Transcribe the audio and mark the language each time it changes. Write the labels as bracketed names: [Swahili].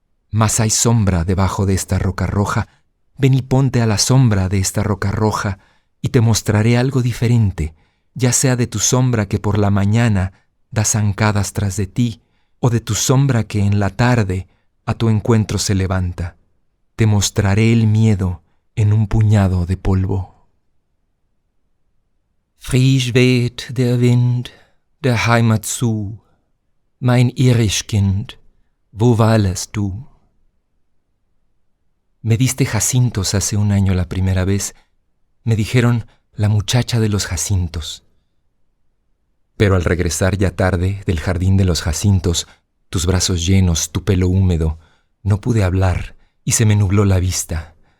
[Spanish] Mas hay sombra debajo de esta roca roja. Ven y ponte a la sombra de esta roca roja, y te mostraré algo diferente, ya sea de tu sombra que por la mañana da zancadas tras de ti, o de tu sombra que en la tarde a tu encuentro se levanta. Te mostraré el miedo en un puñado de polvo. [German] Frisch weht der Wind der Heimat zu, mein Irischkind, wo weilest du? [Spanish] Me diste jacintos hace un año la primera vez. Me dijeron la muchacha de los jacintos. Pero al regresar ya tarde del jardín de los jacintos, tus brazos llenos, tu pelo húmedo, no pude hablar y se me nubló la vista.